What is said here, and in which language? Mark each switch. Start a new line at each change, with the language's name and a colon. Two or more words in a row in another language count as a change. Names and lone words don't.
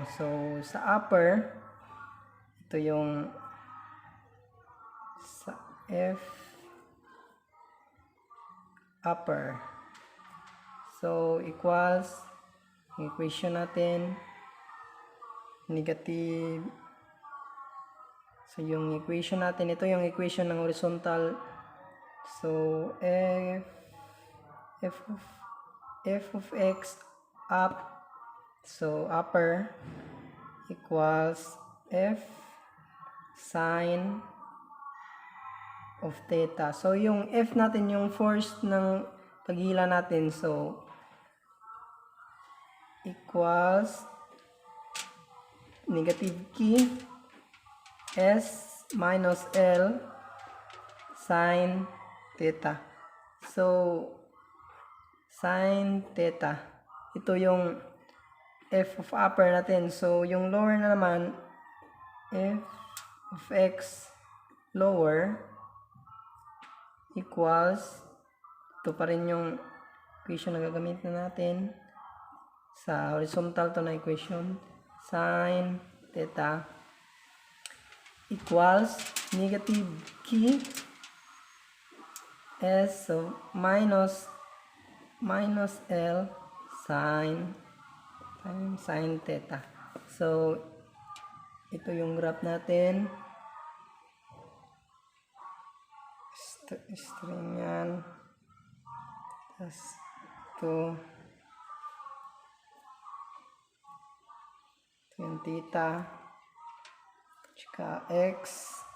Filipino: So, sa upper, ito yung sa F upper.
English: So, equals equation natin negative.
Filipino: So, yung equation natin, ito yung equation ng horizontal.
English: So, f of x up, so upper equals f sine of theta. So,
Filipino: yung F natin, yung force ng paghila natin,
English: so, equals negative K S minus L sine theta. So, sine theta.
Filipino: Ito yung F of upper natin. So, yung lower na naman,
English: F of x lower equals,
Filipino: ito pa rin yung equation na gagamitin natin sa horizontal to na equation,
English: sine theta equals negative K S, so minus L sine theta.
Filipino: So, ito yung graph natin. String yan. Tapos ito yung theta tsaka x.